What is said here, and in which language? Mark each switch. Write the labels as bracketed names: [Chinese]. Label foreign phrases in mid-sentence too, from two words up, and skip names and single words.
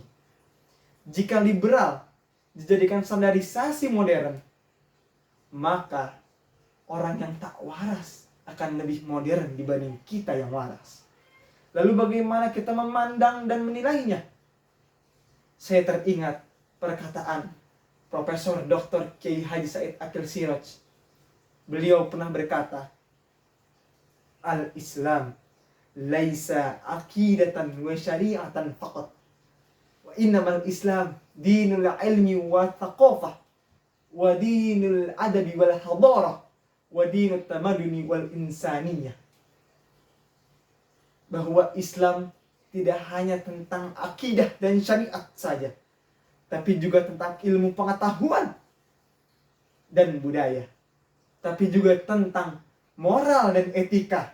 [Indonesian] Jika liberal dijadikan standarisasi modern, maka orang yang tak waras akan lebih modern dibanding kita yang waras. Lalu bagaimana kita memandang dan menilainya? Saya teringat perkataan Profesor Dr. Kiai Haji Said Akil Siraj. Beliau pernah berkata, [Arabic] الإسلام ليس عقيدة وشريعة فقط. وإنما الإسلام دين العلم والثقافة ودين الأدب والحضارة ودين التمدن والإنسانية. [Indonesian] Bahwa Islam tidak hanya tentang akidah dan syariat saja, tapi juga tentang ilmu pengetahuan dan budaya. Tapi juga tentang moral dan etika.